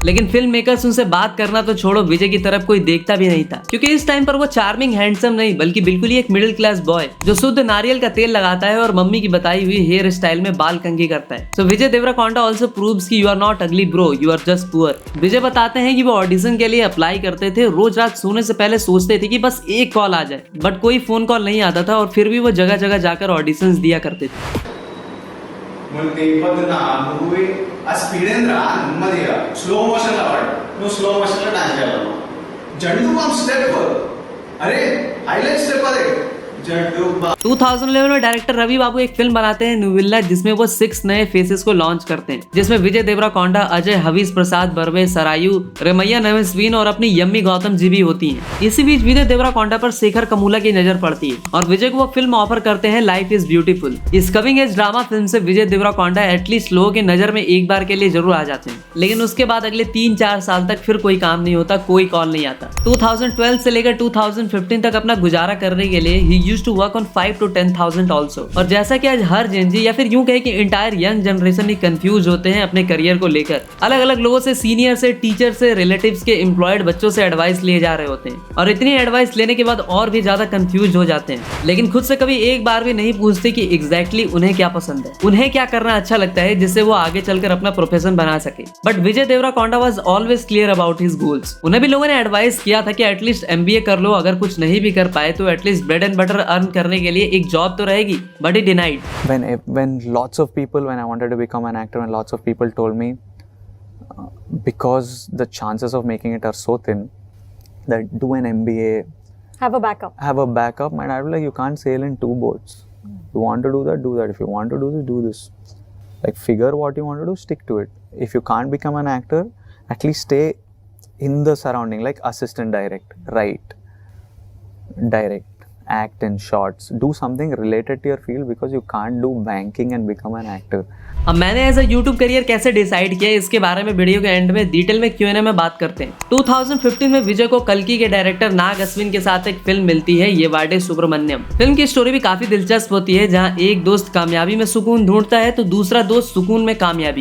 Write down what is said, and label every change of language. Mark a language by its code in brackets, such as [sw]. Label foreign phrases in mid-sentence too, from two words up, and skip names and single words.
[hi] लेकिन [en] film makers [hi] उनसे बात करना तो छोड़ो, विजय की तरफ कोई देखता भी नहीं था, क्योंकि इस टाइम पर वो [en] charming handsome [hi] नहीं बल्कि बिल्कुल ही एक [en] middle class boy [hi] जो शुद्ध नारियल का तेल लगाता है और मम्मी की बताई हुई [en] hair style [hi] में बाल कंघी करता है। [en] So Vijay Deverakonda also proves कि you are not ugly bro, you are just poor. [hi] विजय बताते हैं कि वो ऑडिशन के लिए अप्लाई करते थे, रोज रात सोने से पहले सोचते थे कि बस एक कॉल आ जाए, बट कोई [en] phone call [hi] नहीं आता था और फिर भी वो जगह जगह जाकर ऑडिशंस दिया करते थे। [en] slow motion [te] లో వాడు నువ్వు [en] slow motion [te] లో డాన్స్ చేయాలి [en] Zandu balm step [te] అరే [en] highlight step [te] అదే [hi] 2011 में डायरेक्टर रवि बाबू एक फिल्म बनाते हैं नुविल्ला, जिसमें वो 6 नए फेसेस को लॉन्च करते हैं, जिसमें विजय देवराकोंडा, अजय, हवीश प्रसाद बर्वे, सरायू, रेमैया नवेस्वीन और अपनी यम्मी गौतम जी भी होती हैं। इसी बीच विजय देवराकोंडा पर शेखर कमूला की नजर पड़ती है और विजय को वो फिल्म ऑफर करते हैं लाइफ इज ब्यूटीफुल। इस [en] coming age drama film [hi] से विजय देवराकोंडा एटलीस्ट लोगों की नजर में एक बार के लिए जरूर आ जाते हैं, लेकिन उसके बाद अगले 3-4 साल तक फिर कोई काम नहीं होता, कोई कॉल नहीं आता। 2012 से लेकर 2015 तक अपना गुजारा करने के लिए ही [en] used to work on 5 to 10,000 also. [hi] और जैसा कि आज हर जेनजी या फिर यूं कहे कि [en] entire young generation [hi] ही कंफ्यूज होते हैं अपने करियर को लेकर, अलग अलग लोगों से, सीनियर से, टीचर से, रिलेटिव्स के, एम्प्लॉयड बच्चों से एडवाइस लिए जा रहे होते हैं और इतनी एडवाइस लेने के बाद और भी ज्यादा कंफ्यूज हो जाते हैं, लेकिन खुद से कभी एक बार भी नहीं पूछते कि एग्जैक्टली उन्हें क्या पसंद है, उन्हें क्या करना अच्छा लगता है जिससे वो आगे चलकर अपना प्रोफेशन बना सके। [en] But Vijay Deverakonda was always clear about his goals. [hi] उन्हें भी लोगों ने एडवाइस किया था कि एटलीस्ट MBA कर लो, अगर कुछ नहीं भी कर पाए तो एटलीस्ट [en] bread and butter earn [hi] करने के लिए एक जॉब तो रहेगी, [en] but he denied. When lots of people, when I wanted to become an actor, when lots of people told me, because the chances of making it are so thin, that do an MBA, have a backup, and I was like, you can't sail in 2 boats. You want to do that, do that. If you want to do this, do this. Like, figure what you want to do, stick to it. If you can't become an actor, at least stay in the surrounding, like assistant direct, write, direct, act in shots, do something related to your field, because you can't do banking and become an actor. [hi] अब मैंने [en] as a YouTube career [hi] कैसे डिसाइड किया, इसके बारे में वीडियो के एंड में डिटेल में Q&A में बात करते हैं। 2015 में विजय को कल्कि के डायरेक्टर नाग अश्विन के साथ एक फिल्म मिलती है, ये वाडे सुब्रमण्यम। फिल्म की स्टोरी भी काफी दिलचस्प होती है, जहां एक दोस्त कामयाबी में सुकून ढूंढता है तो दूसरा दोस्त सुकून में कामयाबी।